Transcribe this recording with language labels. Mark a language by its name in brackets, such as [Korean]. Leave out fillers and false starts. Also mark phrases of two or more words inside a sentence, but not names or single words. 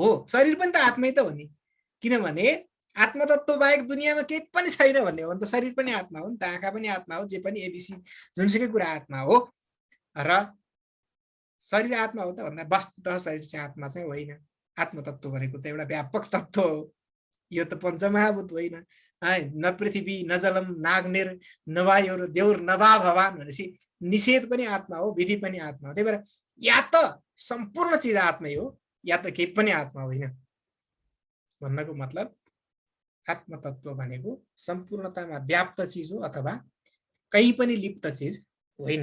[Nepali] शरीर पनि त आत्मै त हो नि, किनभने आत्मा तत्त्व बाहेक दुनियाँमा केही पनि छैन भन्ने हो भने त शरीर पनि आत्मा हो नि त, आँखा पनि आत्मा हो, जे पनि एबिसी जुनसुकै कुरा आत्मा हो। र शरीर आत्मा हो त भन्दा वस्तुतः शरीर चाहिँ आत्मा चाहिँ होइन। आत्मतत्त्व भनेको त एउटा व्यापक तत्त्व हो, यो त पञ्चमहाभूत होइन। [Sanskrit] न पृथ्वी न जलम नाग्निर न वायु र देउर न वा भवान [Nepali] भनेपछि निषेध पनि आत्मा हो, विधि पनि आत्मा हो। त्यही भएर या त सम्पूर्ण चिज आत्मै हो या त केही पनि आत्मा होइन भन्नको मतलब आत्मतत्त्व भनेको सम्पूर्णतामा व्याप्त चिज हो अथवा कहीँ पनि लिप्त चिज होइन।